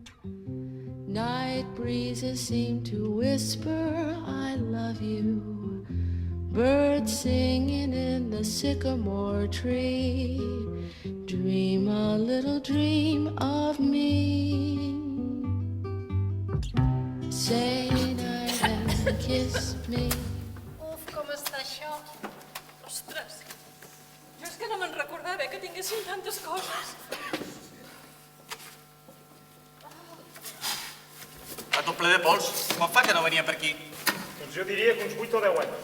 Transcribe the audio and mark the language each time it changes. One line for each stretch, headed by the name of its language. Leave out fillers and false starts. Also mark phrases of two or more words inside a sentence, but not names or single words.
English: Night breezes seem to whisper, I love you. Birds singing in the sycamore tree. Dream a little dream of me. Say night and kiss me.
Catalan: Uf, com està això? Ostres, jo és que no me'n recordava que tinguéssim tantes coses. A tot ple de pols. Quan fa que no venia per aquí? Doncs jo diria que uns 8 o 10 anys.